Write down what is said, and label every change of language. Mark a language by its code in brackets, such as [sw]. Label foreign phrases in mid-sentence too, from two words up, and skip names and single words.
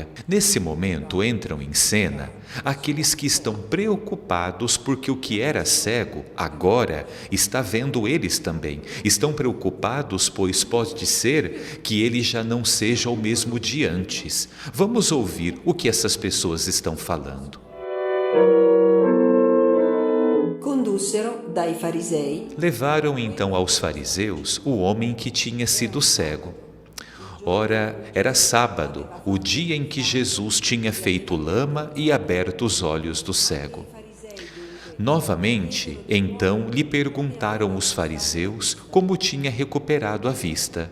[pt] Nesse momento entram em cena aqueles que estão preocupados porque o que era cego agora está vendo eles também. Estão preocupados pois pode ser que ele já não seja o mesmo de antes. Vamos ouvir o que essas pessoas estão falando. [it] Condussero dai farisei. [pt] Levaram então aos fariseus o homem que tinha sido cego. Ora, era sábado, o dia em que Jesus tinha feito lama e aberto os olhos do cego. Novamente, então, lhe perguntaram os fariseus como tinha recuperado a vista.